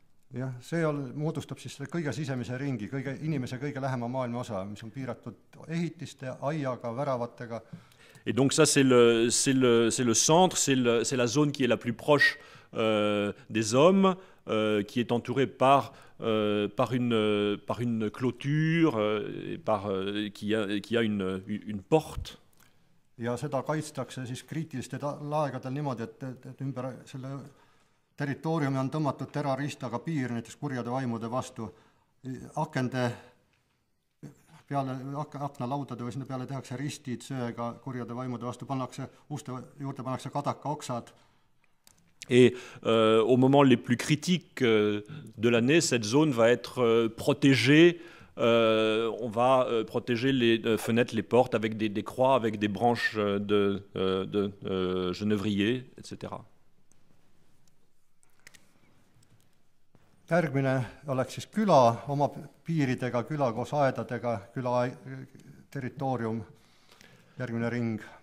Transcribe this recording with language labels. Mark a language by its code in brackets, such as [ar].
[et] Jah, see moodustab siis kõige sisemise ringi, inimese kõige lähema maailma osa, mis on piiratud ehitiste, aiaga, väravatega. [fr] Et donc ça c'est le centre, c'est la zone qui est la plus proche des hommes, qui est entourée par une clôture, qui a une porte. [et] Ja seda kaitstakse siis kriitilistel aegadel niimoodi, et ümber selle territooriumi on tõmmatud teraristaga piir näiteks kurjade vaimude vastu. Akende peale, aknalaudade või sinna peale tehakse ristid söega kurjade vaimude vastu, uste juurde pannakse kadaka oksad. [fr] Et au moment les plus critiques de l'année, cette zone va être protégée. On va protéger les fenêtres, les portes avec des croix, avec des branches de genévrier, etc. [et] Järgmine oleks siis küla oma piiridega, küla koos aedadega, küla territoorium, järgmine ring.